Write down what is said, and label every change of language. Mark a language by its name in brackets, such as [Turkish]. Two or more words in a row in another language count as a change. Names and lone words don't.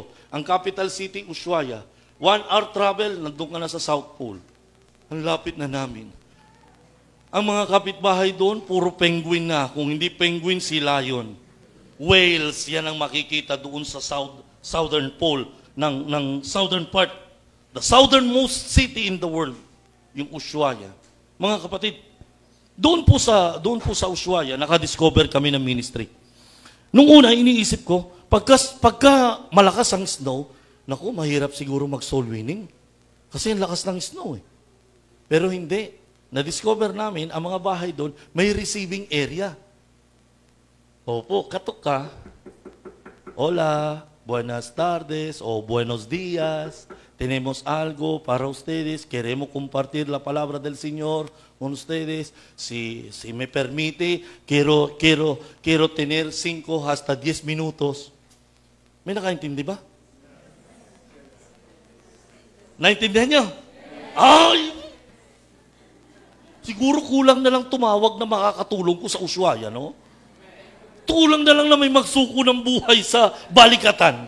[Filipino] Ang capital city, Ushuaia. 1 hour travel, nandun ka na sa South Pole. Ang lapit na namin. Ang mga kapitbahay doon, puro penguin na. Kung hindi penguin, si lion. Whales, yan ang makikita doon sa [English] southern pole [Filipino] ng [English] southern part. The southernmost city in the world, [Filipino] yung Ushuaia. Mga kapatid, doon po sa Ushuaia, nakadiscover kami ng ministry. Nung una, iniisip ko, pagka malakas ang snow, naku, mahirap siguro mag- [English] soul winning. [Filipino] Kasi ang lakas ng snow Pero hindi. Na-discover namin, ang mga bahay doon, may [English] receiving area. [Filipino] Opo, katok ka. [Spanish] Hola, buenas tardes, o buenos días. Tenemos algo para ustedes. Queremos compartir la palabra del Señor con ustedes. Si me permite, quiero tener 5 hasta 10 minutos. [Filipino] May nakaintindi ba? Naintindihan nyo? Ay! Siguro kulang na lang tumawag na makakatulong ko sa Ushuaia, no? Tulang na lang na may magsuko ng buhay sa balikatan.